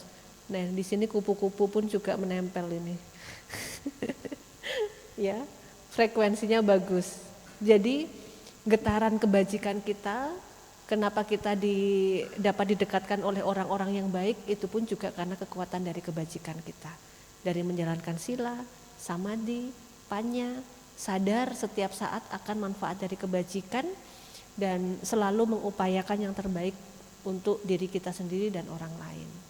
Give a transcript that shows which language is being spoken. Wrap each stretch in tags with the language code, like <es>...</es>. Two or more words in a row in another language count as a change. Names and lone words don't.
<id>Nah, di sini kupu-kupu pun juga menempel ini. Ya, frekuensinya bagus. Jadi getaran kebajikan kita, kenapa kita dapat didekatkan oleh orang-orang yang baik, itu pun juga karena kekuatan dari kebajikan kita. Dari menjalankan</id> <pi>sila, samadhi, panya,</pi> <id>sadar setiap saat akan manfaat dari kebajikan dan selalu mengupayakan yang terbaik untuk diri kita sendiri dan orang lain.</id>